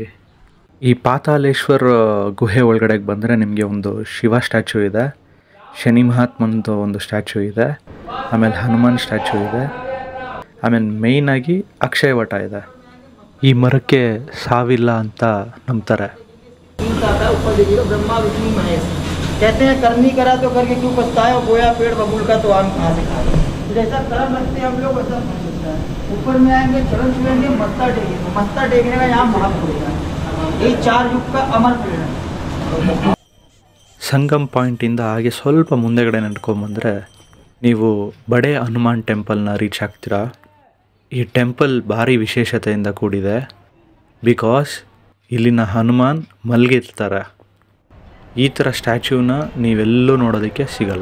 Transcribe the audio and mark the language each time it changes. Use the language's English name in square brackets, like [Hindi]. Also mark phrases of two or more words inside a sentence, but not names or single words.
[Kannada] ಈ ಪಾತಾಳೇಶ್ವರ ಗುಹೆ ಒಳಗಡೆಗೆ ಬಂದರೆ ನಿಮಗೆ ಒಂದು ಶಿವ ಸ್ಟ್ಯಾಚ್ಯೂ ಇದೆ, ಶನಿ ಮಹಾತ್ಮಂದು ಒಂದು ಸ್ಟ್ಯಾಚ್ಯೂ ಇದೆ, ಆಮೇಲೆ ಹನುಮಾನ್ ಸ್ಟ್ಯಾಚ್ಯೂ ಇದೆ, ಆಮೇಲೆ ಮೇಯ್ನಾಗಿ ಅಕ್ಷಯವಟ ಇದೆ. ಈ ಮರಕ್ಕೆ ಸಾವಿಲ್ಲ ಅಂತ ನಂಬ್ತಾರೆ. [Hindi] ब्रह्मा विष्णु महेश कहते हैं करनी करा तो करके क्यों पछताए, और बोया पेड़ बबूल का तो आम कहाँ से खाए। जैसा कर्म रखते हैं हम लोग वैसा फल मिलता है। ऊपर में आएंगे, चरण छुएंगे, मत्था टेकेंगे, मत्था टेकने का यहाँ महापुर है। यही 4 युग का अमर पेड़ है। [Kannada] ಸಂಗಮ್ ಪಾಯಿಂಟಿಂದ ಹಾಗೆ ಸ್ವಲ್ಪ ಮುಂದೆಗಡೆ ನಡ್ಕೊಂಬಂದರೆ ನೀವು ಬಡೆ ಹನುಮಾನ್ ಟೆಂಪಲ್ನ ರೀಚ್ ಆಗ್ತೀರಾ. ಈ ಟೆಂಪಲ್ ಭಾರಿ ವಿಶೇಷತೆಯಿಂದ ಕೂಡಿದೆ. ಬಿಕಾಸ್ ಇಲ್ಲಿನ ಹನುಮಾನ್ ಮಲಗಿರ್ತಾರೆ. ಈ ಥರ ಸ್ಟ್ಯಾಚ್ಯೂನ ನೀವೆಲ್ಲೂ ನೋಡೋದಕ್ಕೆ ಸಿಗಲ್ಲ.